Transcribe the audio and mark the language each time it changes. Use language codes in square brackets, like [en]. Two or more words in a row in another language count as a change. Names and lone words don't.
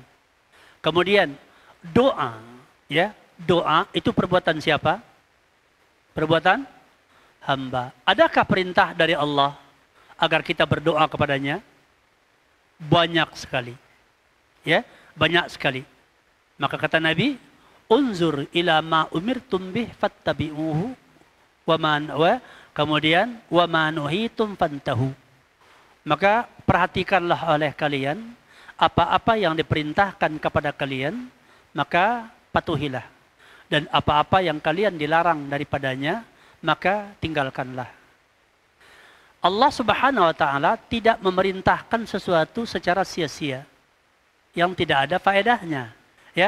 [id] Kemudian doa, ya, doa itu perbuatan siapa? Perbuatan hamba. Adakah perintah dari Allah agar kita berdoa kepadanya? Banyak sekali. Ya, banyak sekali. Maka kata Nabi, [ar] "انظر إلى ما أمرتم به فاتبعوه kemudian وما نهيتم فانتهوا." [id] Maka perhatikanlah oleh kalian apa-apa yang diperintahkan kepada kalian, maka patuhilah. Dan apa-apa yang kalian dilarang daripadanya, maka tinggalkanlah. Allah [ar] سبحانه وتعالى [id] tidak memerintahkan sesuatu secara sia-sia yang tidak ada faedahnya, ya.